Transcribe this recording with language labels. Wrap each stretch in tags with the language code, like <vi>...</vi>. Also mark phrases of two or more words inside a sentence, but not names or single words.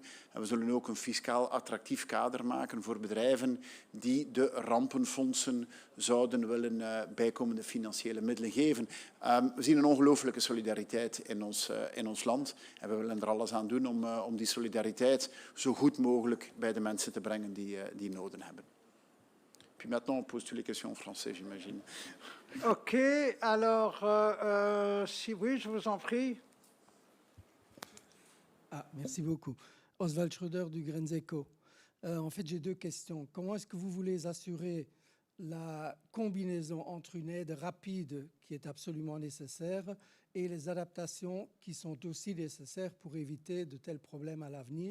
<nl>En we zullen ook een fiscaal attractief kader maken voor bedrijven die de rampenfondsen zouden willen bijkomende financiële middelen geven. We zien een ongelooflijke solidariteit in ons land. En we willen er alles aan doen om die solidariteit zo goed mogelijk bij de mensen te brengen die noden hebben.</nl> <fr>Puis maintenant, on pose toutes les questions en français, j'imagine. OK, alors, si oui, je vous en prie. Merci beaucoup. Oswald Schröder du Grenzeco. En fait, j'ai deux questions. Comment est-ce que vous voulez assurer la combinaison entre une aide rapide qui est absolument nécessaire et les adaptations qui sont aussi nécessaires pour éviter de tels problèmes à l'avenir?</fr>